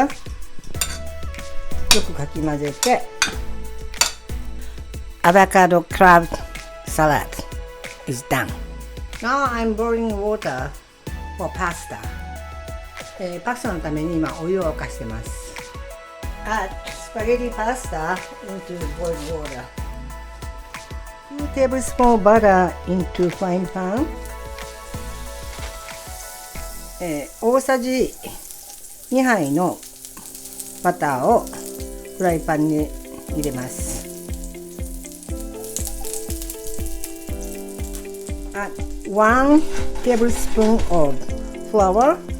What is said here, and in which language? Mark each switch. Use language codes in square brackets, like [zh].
[ja] よくかき混ぜて [en] Avocado Crab Salad is done. Now I'm boiling water for pasta. [ja] パスタのために今お湯を沸かしてます。 [en] Add spaghetti pasta into boiled water. 2 tablespoons butter into frying pan. [ja] 大さじ2杯のバターをフライパンに入れます。 [en] Add 1 tablespoon of flour.